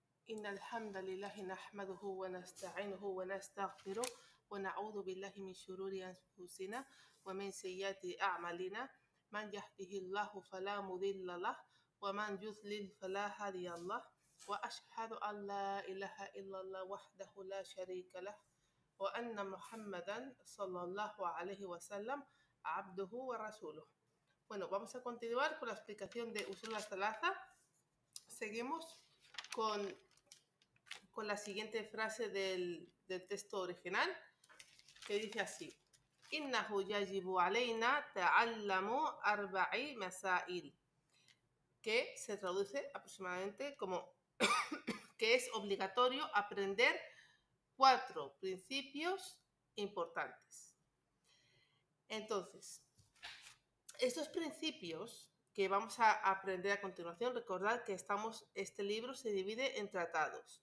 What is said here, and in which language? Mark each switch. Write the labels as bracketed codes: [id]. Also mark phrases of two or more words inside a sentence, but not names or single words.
[ar] إن الحمد لله نحمده ونستعينه ونستغفره ونعوذ بالله من شرور أنفسنا ومن سيئات أعمالنا من يهده الله فلا مضل له ومن يضلل فلا هادي له وأشهد أن لا إله إلا الله وحده لا شريك له وأن محمدا صلى الله عليه وسلم عبده ورسوله. [es] Bueno, vamos a continuar con la explicación de Usul al-Thalatha. Seguimos con la siguiente frase del texto original, que dice así: [ar] إنه يجب علينا تعلم أربع مسائل, [es] que se traduce aproximadamente como que es obligatorio aprender 4 principios importantes. Entonces, estos principios que vamos a aprender a continuación, recordad que este libro se divide en tratados.